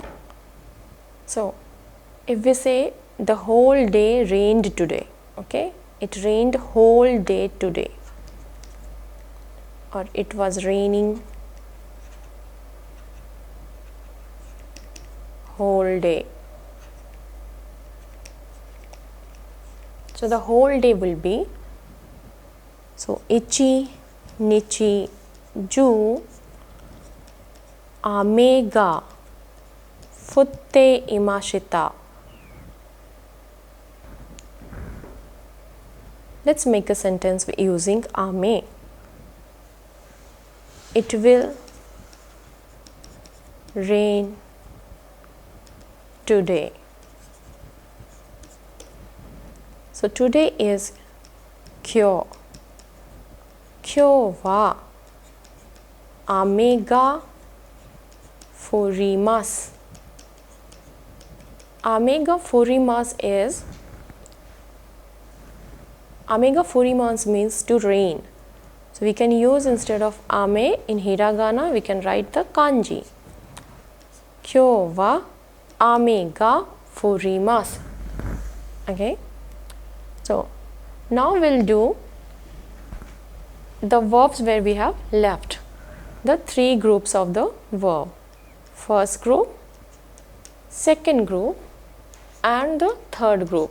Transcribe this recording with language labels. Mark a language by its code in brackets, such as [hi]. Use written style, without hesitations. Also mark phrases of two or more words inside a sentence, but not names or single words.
[en] So if we say the whole day rained today, okay, it rained whole day today, or it was raining whole day. So the whole day will be, so [ja] 一日中、雨が降っていました. [en] Let's make a sentence using ame. It will rain today. So today is kyo. [ja] 今日は雨が降ります. 雨が降ります is, 雨が降ります [en] means to rain. So we can use, instead of ame in hiragana, we can write the kanji. [ja] 今日は雨が降ります. [en] Okay. So now we'll do the verbs where we have left the 3 groups of the verb. First group, second group, and the third group.